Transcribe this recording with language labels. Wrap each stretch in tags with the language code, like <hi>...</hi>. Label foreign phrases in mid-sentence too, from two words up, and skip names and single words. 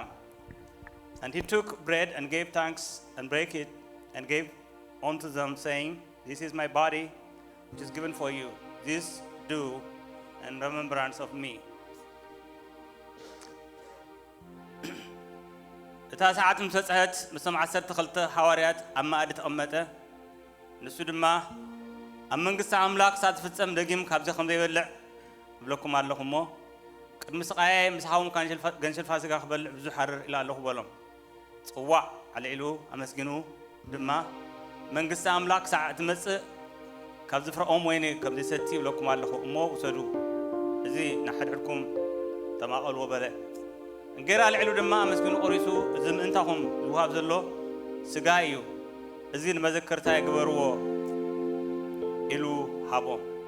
<en>And he took bread and gave thanks and brake it and gave unto them, saying, this is my body, which is given for you. This do in remembrance of me.</en> <ti>እታ ሰዓት ምሰጽሐት ምስም 12 ሐዋርያት አማዕድ ተቀመጠ ንሱ ድማ ኣብ መንግስቲ ኣምላኽ ሳትፍጸም ደጊም ካብዚ ከም ዘይበልዕ ብለኩም ኣለኹሞ ቅድሚ ስቃይ ምስሓዎም ገንሸል ፋሲካ ክበልዕ ብዙሕ ሓርር ኢላ ኣለኹ በሎም ጽዋዕ አልዒሉ አመስግኑ ድማ መንግስቲ ኣምላኽ ሳዕ ትመጽእ ካብ ዝፍርኦም ወይኔ ካብ ዘይሰቲ ብለኩም ኣለኹ እሞ ውሰዱ እዚ ንሓድሕድኩም ተማቐልዎ በለ እንጌራ አልዒሉ ድማ አመስግኑ ቆሪሱ እዚ ምእንታኹም ዝውሃብ ዘሎ ስጋ እዩ እዚ ንመዘከርታ ይግበርዎ ኢሉ ሃቦም</ti>